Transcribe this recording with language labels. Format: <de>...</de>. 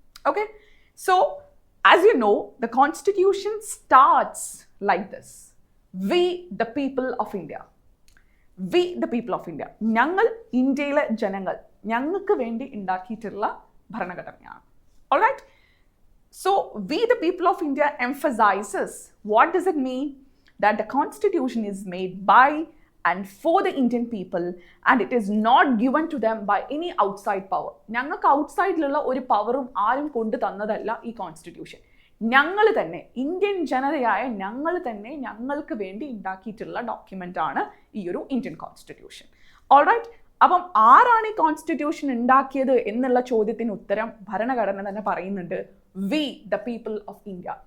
<en>Okay, so as you know, the constitution starts like this: we the people of India. We the people of India.</en> <ml>ഞങ്ങൾ ഇന്ത്യയിലെ ജനങ്ങൾ, ഞങ്ങൾക്ക് വേണ്ടി ഉണ്ടാക്കിയിട്ടുള്ള ഭരണഘടനയാണ്.</ml> <en>Alright, so we the people of India emphasizes, what does it mean? That the constitution is made by and for the Indian people and it is not given to them by any outside power.</en> <ml>ഞങ്ങൾക്ക് ഔട്ട്സൈഡിലുള്ള ഒരു പവറും ആരും കൊണ്ടു തന്നതല്ല ഈ constitution. ഞങ്ങൾ തന്നെ, Indian ജനതയായ ഞങ്ങൾ തന്നെ ഞങ്ങൾക്ക് വേണ്ടി ഉണ്ടാക്കിയിട്ടുള്ള ഡോക്യുമെൻ്റ് ആണ് ഈ ഒരു ഇന്ത്യൻ കോൺസ്റ്റിറ്റ്യൂഷൻ. ഓൾറൈറ്റ്, അപ്പം ആരാണ് ഈ കോൺസ്റ്റിറ്റ്യൂഷൻ ഉണ്ടാക്കിയത് എന്നുള്ള ചോദ്യത്തിന് ഉത്തരം ഭരണഘടന തന്നെ പറയുന്നുണ്ട്: we the people of India.</ml>